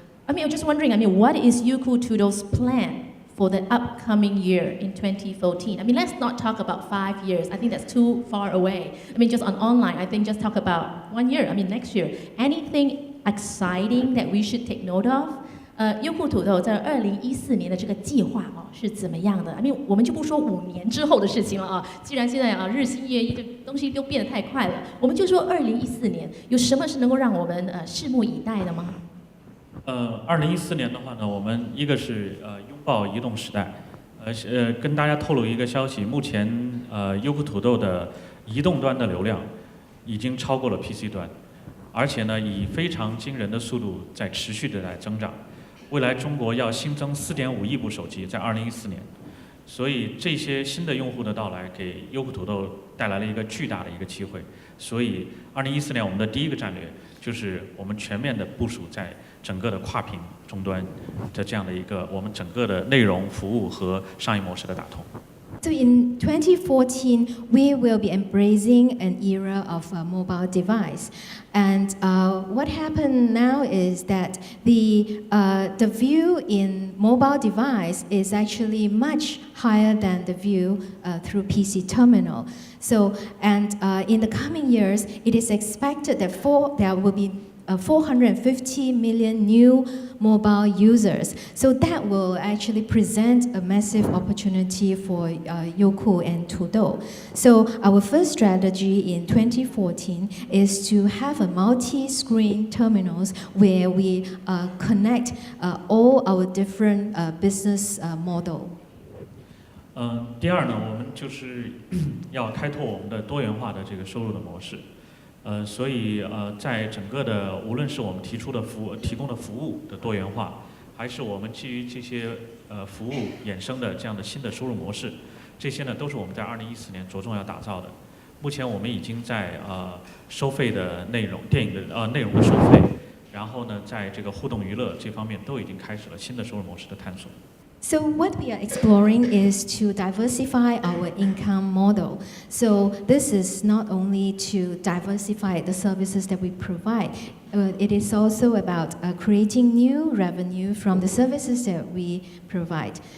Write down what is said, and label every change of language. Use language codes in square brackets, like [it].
[en] I'm just wondering, what is Youku Tudou's plan for the upcoming year in 2014? Let's not talk about 5 years. I think that's too far away. Just on online, I think just talk about 1 year, next year. Anything exciting that we should take note of? [zh] 优酷土豆在2014年的这个计划是怎么样的？我们就不说5年之后的事情了啊。既然现在日新月异，这东西都变得太快了，我们就说2014年有什么是能够让我们拭目以待的吗？2014年的话呢，我们一个是拥抱移动时代，跟大家透露一个消息，目前优酷土豆的移动端的流量已经超过了 PC 端，而且呢以非常惊人的速度在持续的在增长。未来中国要新增4.5亿部手机，在2014年，所以这些新的用户的到来，给优酷土豆带来了一个巨大的一个机会。所以2014年我们的第一个战略就是我们全面的部署在整个的跨屏终端的这样的一个我们整个的内容服务和商业模式的打通。 [en] So in 2014, we will be embracing an era of a mobile device. And what happened now is that the view in mobile device is actually much higher than the view through PC terminal. So, and in the coming years, it is expected that there will be 450 million new mobile users. So that will actually present a massive opportunity for Youku and Tudou. So our first strategy in 2014 is to have a multi-screen terminals where we connect all our different business model. [zh] 第二呢，我们就是要开拓我们的多元化的这个收入的模式。所以在整个的无论是我们提供的服务的多元化，还是我们基于这些服务衍生的这样的新的收入模式，这些呢都是我们在2014年着重要打造的。目前我们已经在收费的内容、电影的内容的收费，然后呢在这个互动娱乐这方面都已经开始了新的收入模式的探索。 [en] So what we are exploring is to diversify our income model. So this is not only to diversify the services that we provide, it is also about creating new revenue from the services that we provide.